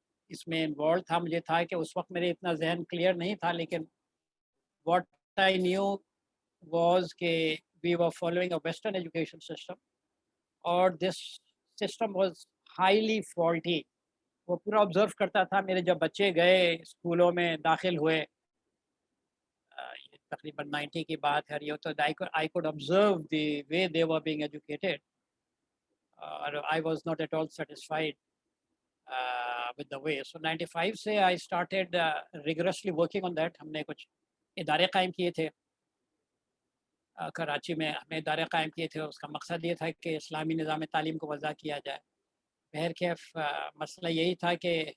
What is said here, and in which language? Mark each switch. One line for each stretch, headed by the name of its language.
Urdu: اس میں انوالو تھا، مجھے تھا کہ اس وقت میرے اتنا ذہن کلیئر نہیں تھا، لیکن
English: What I knew was کہ we were following a western education system, اور this system was highly faulty.
Urdu: وہ پورا آبزرو کرتا تھا، میرے جب بچے گئے اسکولوں میں داخل ہوئے، تقریباً 90 کی بات ہے یہ، تو
English: I could observe the way they were being educated. I was not at all satisfied with the way.
Urdu: So 95 سے
English: I started rigorously working on that.
Urdu: ہم نے کچھ ادارے قائم کیے تھے کراچی میں، ہمیں ادارے قائم کیے تھے، اس کا مقصد یہ تھا کہ اسلامی نظام تعلیم کو وضع کیا جائے۔ بہرکیف مسئلہ یہی تھا کہ